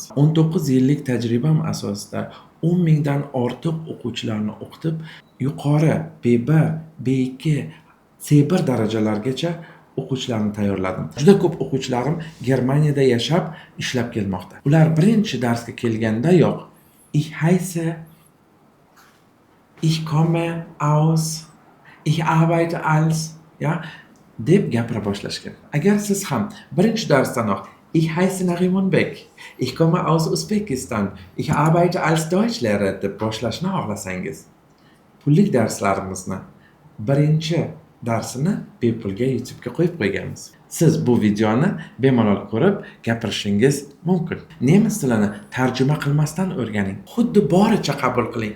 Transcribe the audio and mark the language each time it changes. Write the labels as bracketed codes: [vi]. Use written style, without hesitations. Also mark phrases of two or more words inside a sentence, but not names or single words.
[uz] 19 yillik tajribam asosida 10 mingdan ortiq o'quvchilarni o'qitib, yuqori B1, B2, C1 darajalargacha o'quvchilarni tayyorladim. Juda ko'p o'quvchilarim Germaniyada yashab, ishlab kelmoqda. Ular birinchi darsga kelgandayoq [de] ich heiße, ich komme aus, ich arbeite als, [uz] deb gapira boshlash kerak. Agar siz ham birinchi darsdanoq [de] ich heiße Nariman Beck, ich komme aus Uzbekistan, ich arbeite als Deutschlehrer [uz] deb boshlashni xohlasangiz, pullik darslarimizni birinchi darsini bepulga YouTube'ga qo'yib qo'yganmiz. Siz bu videoni bemalol ko'rib gapirishingiz mumkin. Nemis tilini tarjima qilmasdan o'rganing. Xuddi boricha qabul qiling.